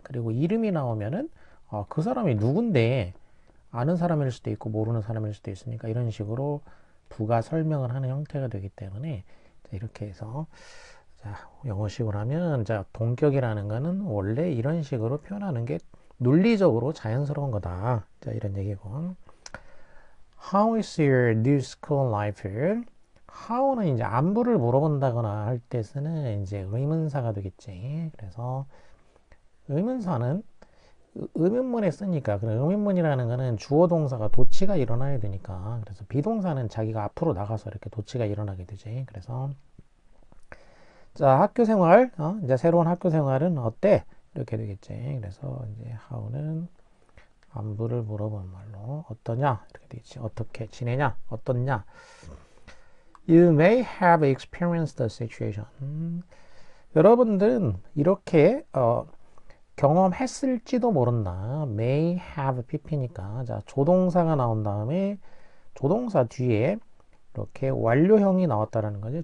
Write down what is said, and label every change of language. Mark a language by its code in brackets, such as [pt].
[ko] 그리고 이름이 나오면은 그 사람이 누군데 아는 사람일 수도 있고 모르는 사람일 수도 있으니까 이런 식으로 부가 설명을 하는 형태가 되기 때문에 이렇게 해서 자, 영어식으로 하면 자, 동격이라는 거는 원래 이런 식으로 표현하는 게 논리적으로 자연스러운 거다. 자, 이런 얘기고. [en] How is your new school life here? [ko] How는 이제 안부를 물어본다거나 할 때 쓰는 이제 의문사가 되겠지. 그래서 의문사는 의문문에 쓰니까 그 의문문이라는 거는 주어 동사가 도치가 일어나야 되니까 그래서 비동사는 자기가 앞으로 나가서 이렇게 도치가 일어나게 되지. 그래서 자, 학교 생활, 이제 새로운 학교 생활은 어때? 이렇게 되겠지. 그래서 이제 how는 안부를 물어보는 말로 어떠냐? 이렇게 되겠지. 어떻게 지내냐? 어떻냐? [en] You may have experienced the situation. [ko] 여러분들은 이렇게 경험했을지도 모른다. may have pp니까 자, 조동사가 나온 다음에 조동사 뒤에 이렇게 완료형이 나왔다라는 거지.